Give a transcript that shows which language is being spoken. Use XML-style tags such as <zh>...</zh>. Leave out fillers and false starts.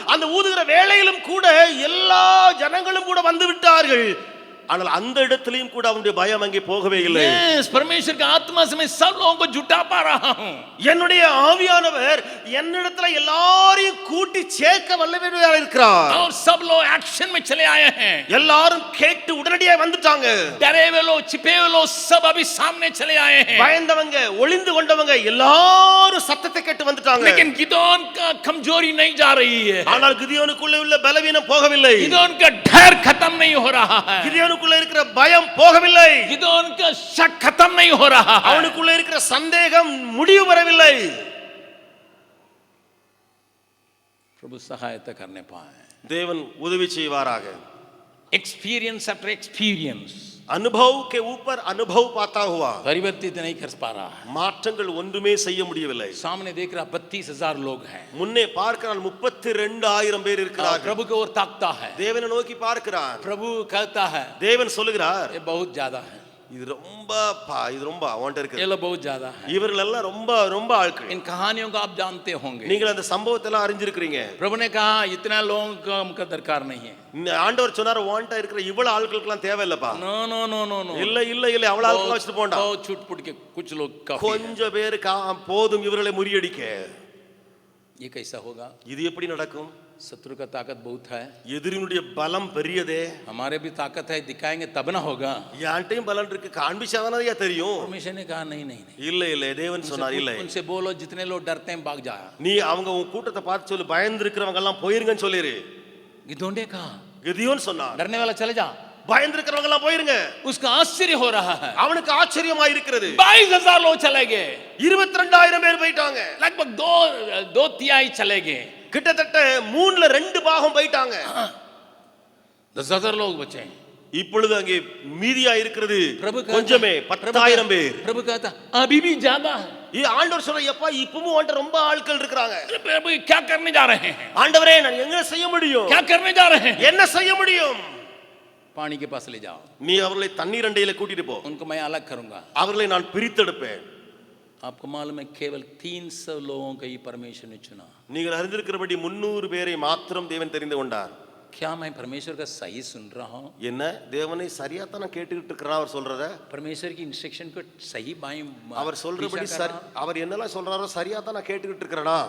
<ta>அந்த ஊதுகிற வேளையிலும் கூட எல்லா ஜனங்களும் கூட வந்து விட்டார்கள். ஆனால் அந்த இடத்திலையும் கூட அவனுடைய பயம் அங்கே போகவே இல்லை.</ta> <hi>Yes, परमेश्वर का आत्मा से मैं सब लोगों को जुटा पा रहा हूं.</hi> <ta>என்னுடைய ஆவியானவர் என்னிடத்துல எல்லாரையும் கூட்டி சேர்க்க வல்லவராக இருக்கிறார்.</ta> <hi>और सब लोग एक्शन में चले आए हैं.</hi> <ta>எல்லாரும் கேட்டு உடனடியாக வந்துட்டாங்க.</ta> <hi>डरे हुए लोग, छिपे हुए लोग सब अभी सामने चले आए हैं.</hi> <ta>பயந்தவங்க, ஒளிந்து கொண்டவங்க எல்லாரும் சத்தத்தை கேட்டு வந்துட்டாங்க.</ta> <hi>लेकिन गिदोन का कमजोरी नहीं जा रही है.</hi> <ta>ஆனால் கிதியோனுக்குள்ள உள்ள பலவீனம் போகவில்லை.</ta> <hi>गिदोन का डर खत्म नहीं हो रहा है.</hi> <ta>கிதியோனுக்குள்ள இருக்கிற பயம் போகவில்லை.</ta> <hi>गिदोन का शक खत्म नहीं हो रहा है.</hi> <ta>அவனுக்குள்ள இருக்கிற சந்தேகம் முடிவு பெறவில்லை.</ta> <hi>प्रभु सहायता करने पाए.</hi> <ta>தேவன் உதவி செய்வாராக.</ta> <en>experience after experience</en> <hi>अनुभव के ऊपर अनुभव पाता हुआ परिवर्तित नहीं कर पा रहा है.</hi> <ta>மாற்றங்கள் ஒன்றுமே செய்ய முடியவில்லை.</ta> <hi>सामने देख रहा 32,000 लोग हैं.</hi> <ta>முன்னே பார்க்கிறான் 32,000 பேர் இருக்கிறார்கள்.</ta> <hi>प्रभु की ओर ताकता है.</hi> <ta>தேவனை நோக்கி பார்க்கிறான்.</ta> <hi>प्रभु कहता है</hi> <ta>தேவன் சொல்லுகிறார்,</ta> <hi>ये बहुत ज्यादा है,</hi> <ta>இது ரொம்ப அவன்ட்ட இருக்கு.</ta> <hi>ये लोग बहुत ज्यादा है.</hi> <ta>இவர்கள் எல்லாம் ரொம்ப ஆட்கள்.</ta> <hi>इन कहानियों को आप जानते होंगे.</hi> <ta>நீங்கள் அந்த சம்பவத்தை எல்லாம் அறிஞ்சிருக்கிறீங்க.</ta> <hi>प्रभु ने कहा इतना लोगों का हमको दरकार नहीं है.</hi> <ta>ஆண்டவர் சொன்னார், உன்ட்ட இருக்கிற இவ்வளவு ஆட்களுக்கெல்லாம் தேவையில்லப்பா.</ta> <en>no no no no no</en> <ta>இல்ல அவ்வளவு ஆட்கள் வச்சிட்டு போண்டா.</ta> <hi>बहुत छूट के कुछ लोग काफी</hi> <ta>கொஞ்சம் பேர் போதும் இவர்களை முறியடிக்க.</ta> <hi>ये कैसा होगा?</hi> <ta>இது எப்படி நடக்கும்?</ta> <hi>शत्रु का ताकत बहुत है,</hi> <ta>எதிரினுடைய பலம் பெரியதே.</ta> <hi>हमारे भी ताकत है, दिखाएंगे तब ना होगा.</hi> <ta>யான்ட்டையும் பலம் இருக்கு, காண்பிச்சாதானே தெரியும்.</ta> <hi>परमेश्वर ने कहा नहीं नहीं नहीं,</hi> <ta>இல்ல தேவன் சொன்னார் இல்லை.</ta> <hi>उनसे बोलो जितने लोग डरते हैं भाग जा.</hi> <ta>நீ அவங்க உன் கூட்டத்தை பார்த்து சொல்லு, பயந்து இருக்கிறவங்க எல்லாம் போயிருங்கன்னு சொல்லிரு.</ta> <hi>गिदोन ने कहा,</hi> <ta>கிதியோன் சொன்னார்,</ta> <hi>डरने वाला चले जा.</hi> <ta>பயந்து இருக்கிறவங்க எல்லாம் போயிருங்க.</ta> <hi>उसका आश्चर्य हो रहा है.</hi> <ta>அவனுக்கு ஆச்சரியமா இருக்கிறது.</ta> <hi>22,000 लोग चले गए.</hi> <ta>22,000 பேர் போயிட்டாங்க.</ta> <hi>लगभग दो तिहाई चले गए.</hi> <ta>கிட்டத்தட்ட 3/2 பாகம் போயிட்டாங்க.</ta> <hi>10,000 लोग बचे.</hi> <ta>இப்பொழுது அங்கே மீதியா இருக்கிறது</ta> <hi>प्रभु</hi> <ta>கொஞ்சமே 10,000 பேர்.</ta> <hi>प्रभु कहता अभी भी ज्यादा है.</hi> <ta>ஆண்டவர் சொல்ற, எப்பா இப்பவும் உன்ட்ட ரொம்ப ஆட்கள் இருக்காங்க.</ta> <hi>प्रभु क्या करने जा रहे हैं?</hi> <ta>ஆண்டவரே நான் என்ன செய்ய முடியும்?</ta> <hi>क्या करने जा रहे हैं?</hi> <ta>என்ன செய்ய முடியும்?</ta> <hi>पानी के पास ले जाओ.</hi> <ta>நீ அவர்களை தண்ணீர் அண்டையில கூட்டிட்டு போ.</ta> <hi>उनको मैं अलग करूंगा.</hi> <ta>அவர்களை நான் பிரித்தெடுப்பேன்.</ta> <hi>आपको मालूम है केवल 300 लोगों को ही परमेश्वर ने चुना.</hi> <ta>நீங்கள் அறிந்திருக்கிறபடி 300 பேரை மாத்திரம் தேவன் தெரிந்து கொண்டார்.</ta> <hi>क्या मैं परमेश्वर का सही सुन रहा हूँ?</hi> <ta>என்ன தேவனை சரியா தான் கேட்டுக்கிட்டு இருக்கிறான் அவர் சொல்றத?</ta> <hi>परमेश्वर की इंस्ट्रक्शन को सही बाएं</hi> <ta>அவர் சொல்றபடி சரி, அவர் என்னெல்லாம் சொல்றாரோ சரியா தான் நான் கேட்டுக்கிட்டு இருக்கிறேனா?</ta>